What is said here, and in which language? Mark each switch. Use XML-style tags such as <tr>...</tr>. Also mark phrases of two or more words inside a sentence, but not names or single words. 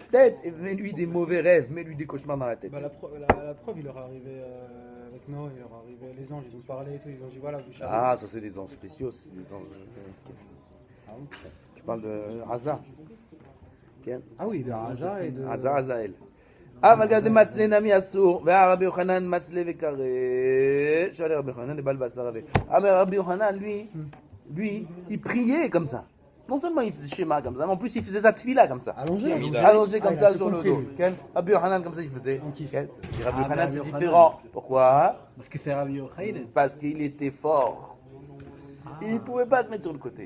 <fr>sa tête et mets-lui des mauvais rêves, mets-lui des cauchemars dans la tête. Bah, la preuve, il leur est arrivé avec Noé, il leur est arrivé, les anges, ils ont parlé et tout, ils ont dit voilà, vous savez. Ah, ça c'est des anges spéciaux, c'est des anges. Ah bon. Tu parles de Haza. Ken, Ah oui, de Haza et de. Haza, Hazael.</fr> <arc>אבל גם דמצלה נמי אסור, והרבי יוחנן מצלה וקרא, שאלה רבי יוחנן לבעל בשר רבי.</arc> <he>אבל רבי יוחנן,</he> <fr>lui, il priait comme ça. Non seulement il faisait schéma comme ça, mais en plus il faisait sa tefila comme ça. Allongé. Allongé comme Ah, il a ça tout sur le compris, dos. lui. Ken, Rabbi Yohanan comme ça il faisait. On kiffe. Ken, et Rabbi Ah, Yohanan Rabbi c'est Yohanan. différent. Pourquoi? Parce que c'est Rabbi Yochanan. Parce qu'il était fort. Il ne pouvait pas se mettre sur le côté.</fr>